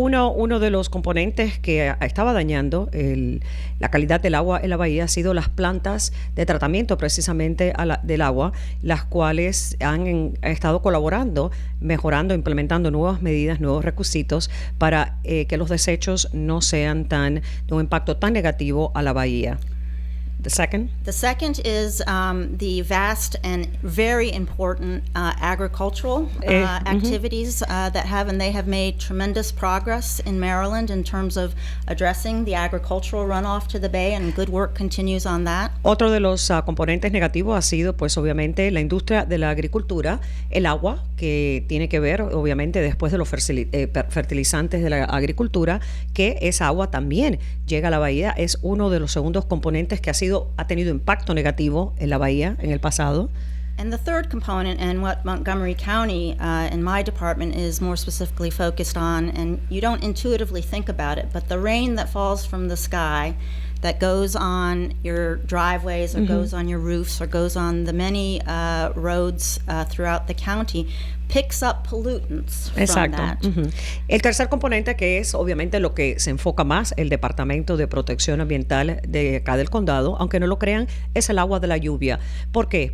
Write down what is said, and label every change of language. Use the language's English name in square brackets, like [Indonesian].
[Spanish] Uno de los componentes que estaba dañando la calidad del agua en la bahía ha sido las plantas de tratamiento precisamente del agua, las cuales han estado colaborando, mejorando, implementando nuevas medidas, nuevos requisitos para que los desechos no sean de un impacto tan negativo a la bahía. [English] The second? The second is the vast and very important agricultural activities that they have made tremendous progress in Maryland in terms of addressing the agricultural runoff to the bay, and good work continues on that. [Spanish] Otro de los componentes negativos ha sido, pues, obviamente, la industria de la agricultura, el agua, que tiene que ver, obviamente, después de los fertilizantes de la agricultura, que esa agua también llega a la bahía. Es uno de los segundos componentes que ha tenido impacto negativo en la bahía en el pasado. [English] And the third component, and what Montgomery County in my department is more specifically focused on, and you don't intuitively think about it, but the rain that falls from the sky that goes on your driveways or goes on your roofs or goes on the many roads throughout the county picks up pollutants from that. [Spanish] El tercer componente, que es obviamente lo que se enfoca más el Departamento de Protección Ambiental de acá del condado, aunque no lo crean, es el agua de la lluvia. ¿Por qué?